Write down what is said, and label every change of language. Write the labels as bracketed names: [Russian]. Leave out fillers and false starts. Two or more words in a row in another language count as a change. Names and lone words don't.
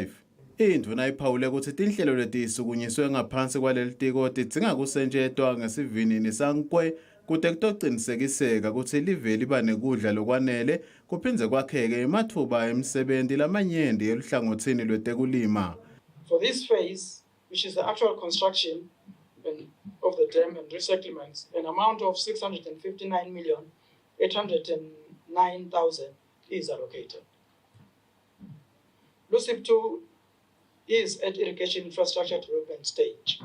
[Swati] Indvuna iphawule ukuthi tinhlelo letisukunyiswe ngaphansi kwalelitiko tidzinga kusetshenziswa ngesivinini sankwe kude kutoqinisekiseka ukuthi live liba nekudla lokwanele kuphindze kwakheke emathuba emisebenzi lamanyenti eluhlangothini lwetekulima. [English] For this phase, which is the actual construction of the dam and resettlements, an amount of 659,809,000 is allocated. LUCIP 2 is at irrigation infrastructure development stage.